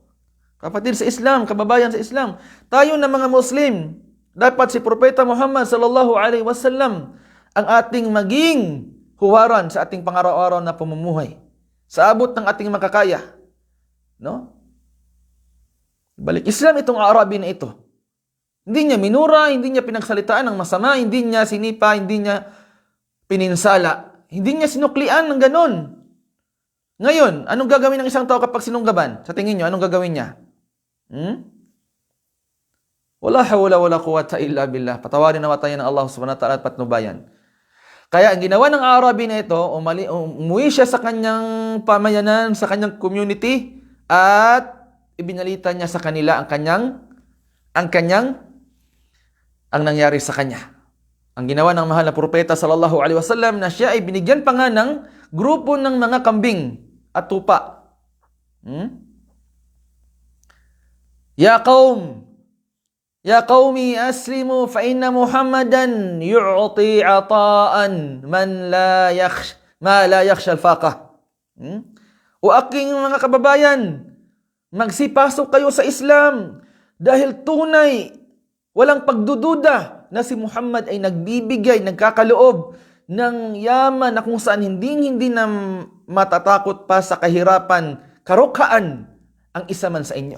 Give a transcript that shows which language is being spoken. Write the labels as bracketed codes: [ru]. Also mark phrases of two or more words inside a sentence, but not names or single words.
[tl] Kapatid sa Islam, kababayan sa Islam, tayo na mga Muslim, dapat si Propeta Muhammad [ar] صلى الله عليه وسلم [tl] ang ating maging huwaran sa ating pang-araw-araw na pamumuhay. Sa abot ng ating makakaya. No? Balik Islam itong Arabi na ito. Hindi niya minura, hindi niya pinagsalitaan ng masama, hindi niya sinipa, hindi niya pininsala. Hindi niya sinuklian ng ganon. Ngayon, anong gagawin ng isang tao kapag sinunggaban? Sa tingin niyo, anong gagawin niya? [ar] ولا حول ولا قوة إلا بالله. [tl] Patawarin nawa tayo ng Allah [ar] سبحانه وتعالى [tl] at patnubayan. Kaya ang ginawa ng Arabi na ito, umuwi siya sa kanyang pamayanan, sa kanyang community, at ibinalita niya sa kanila ang nangyari sa kanya. Ang ginawa ng mahal na propeta [ar] صلى الله عليه وسلم [tl] na siya ay binigyan pa nga ng grupo ng mga kambing at tupa. [ar] يا قوم أسلموا فإن محمدا يعطي عطاء من لا يخشى الفاقة. [tl] O aking mga kababayan, magsipasok kayo sa Islam dahil tunay, walang pagdududa na si Muhammad ay nagbibigay, nagkakaloob ng yaman na kung saan hindi na matatakot pa sa kahirapan, karukaan ang isa man sa inyo.